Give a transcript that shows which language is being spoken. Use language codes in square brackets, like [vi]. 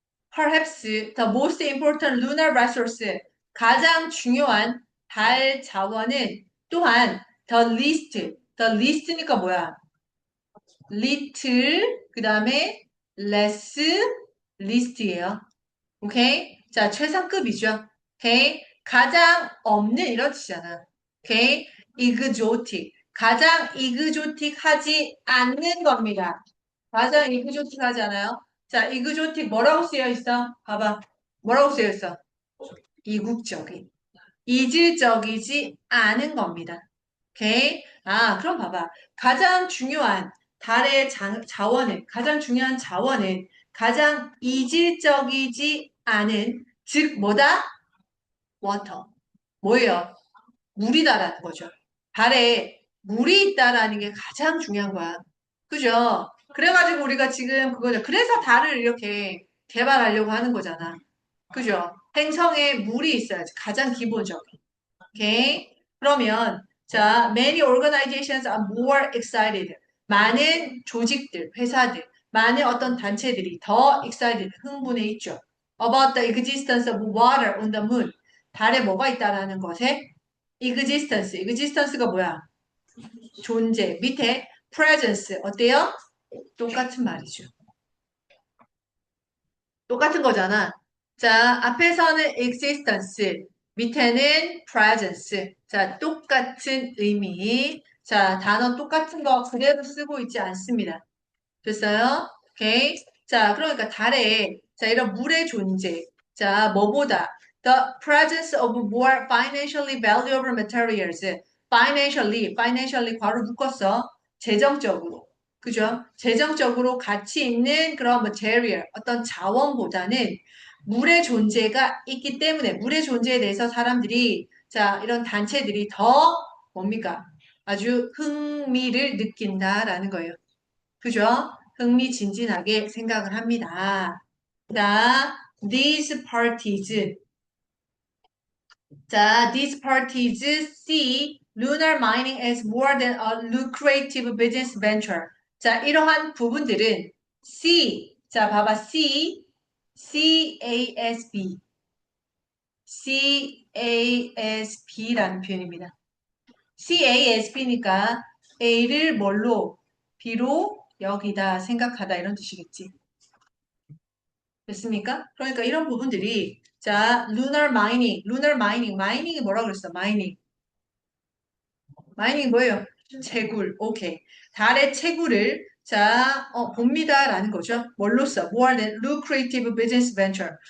[en] Perhaps the most important lunar resource, [ko] 가장 중요한 달 자원은 또한 [en] the least니까 뭐야? [ko] little, 그 다음에 less, least예요. 오케이? 자, 최상급이죠. 오케이? 가장 없는 이런 뜻이잖아. 오케이? exotic. 가장 exotic하지 않는 겁니다. 가장 exotic하지 않아요? 자, exotic 뭐라고 쓰여 있어? 봐봐. 뭐라고 쓰여 있어? 이국적인, 이질적이지 않은 겁니다. 오케이? 아, 그럼 봐봐. 가장 중요한 달의 자원은, 가장 중요한 자원은 가장 이질적이지 않은, 즉, 뭐다? 워터. 뭐예요? 물이다라는 거죠. 달에 물이 있다라는 게 가장 중요한 거야. 그죠? 그래가지고 우리가 지금 그거죠. 그래서 달을 이렇게 개발하려고 하는 거잖아. 그죠? 행성에 물이 있어야지. 가장 기본적인. 오케이? [en] 그러면, 자, many organizations are more excited. [ko] 많은 조직들, 회사들, 많은 어떤 단체들이 더 excited, 흥분해 있죠. [en] About the existence of water on the moon. [ko] 달에 뭐가 있다라는 것에 existence. existence가 뭐야? 존재. 밑에 presence. 어때요? 똑같은 말이죠. 똑같은 거잖아. 자, 앞에서는 existence, 밑에는 presence. 자, 똑같은 의미. 자, 단어 똑같은 거 그대로 쓰고 있지 않습니다. 됐어요? 오케이. 자, 그러니까 달에, 자, 이런 물의 존재. [en] 자, [ko] 뭐보다, [en] the presence of more financially valuable materials. [ko] financially, 괄호 묶었어. 재정적으로. 그죠? 재정적으로 가치 있는 그런 material, 어떤 자원보다는 물의 존재가 있기 때문에, 물의 존재에 대해서 사람들이, 자, 이런 단체들이 더, 뭡니까? 아주 흥미를 느낀다라는 거예요. 그죠? 흥미진진하게 생각을 합니다. [en] 자, these parties. 자, these parties see lunar mining as more than a lucrative business venture. [ko] 자, 이러한 부분들은 see. 자, 봐봐. see. CASB. CASB라는 표현입니다. CASB니까 A를 뭘로? B로 여기다 생각하다 이런 뜻이겠지. 됐습니까? 그러니까 이런 부분들이 자, lunar mining이 뭐라고 그랬어? 마이닝이 뭐예요? 채굴. 오케이. 달의 채굴을 자, 봅니다라는 거죠. 뭘로써? [en] more than lucrative business venture.